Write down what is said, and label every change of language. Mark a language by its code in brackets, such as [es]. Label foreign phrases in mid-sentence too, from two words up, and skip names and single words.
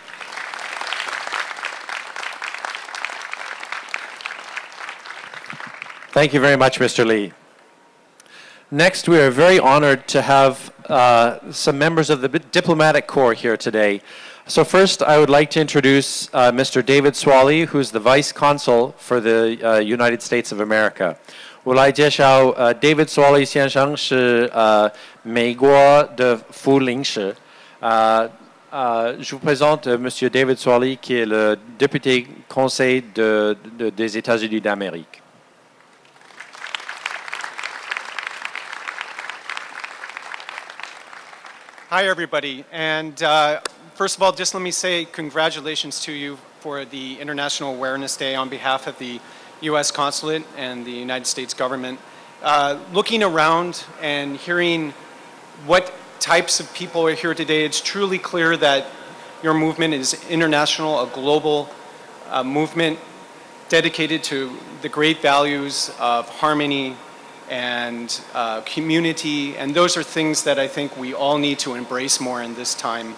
[en] Thank you very much, Mr. Lee. Next, we are very honored to have some members of the Diplomatic Corps here today. So first, I would like to introduce Mr. David Swally, who's the Vice Consul for the United States of America. [zh] 我来介绍David Swally 先生是美国的副领事。 [fr] Je vous présente Monsieur David Swally, qui est le député conseil des États-Unis d'Amérique. [en] Hi, everybody. And first of all, just let me say congratulations to you for the International Awareness Day on behalf of the U.S. Consulate and the United States government. Looking around and hearing what types of people are here today, it's truly clear that your movement is international, a global movement dedicated to the great values of harmony and community, and those are things that I think we all need to embrace more in this time.